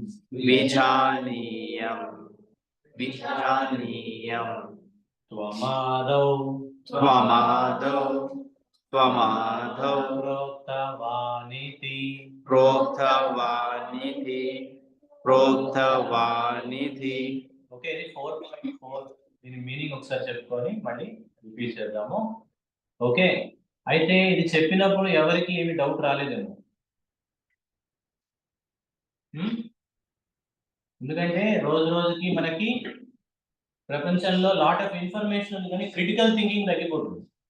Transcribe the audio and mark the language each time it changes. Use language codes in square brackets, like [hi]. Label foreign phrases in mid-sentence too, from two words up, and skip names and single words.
[sa] विजानीयम् विजानीयम् त्वमादौ त्वमादौ त्वमादौ प्रोक्तवानिति प्रोक्तवानिति प्रोक्तवानिति. [te] ఓకే ఇది 4.4 దీని మీనింగ్ ఒకసారి చెప్పుకొని మళ్ళీ రిపీట్ చేద్దాము. ఓకే అయితే ఇది చెప్పినప్పుడు ఎవరికి ఏమి డౌట్ రాలేదేమో, ఎందుకంటే రోజు రోజుకి మనకి ప్రపంచంలో [en] lot of information [te] ఉంది కానీ [en] critical thinking [te] తగ్గిపోతుంది.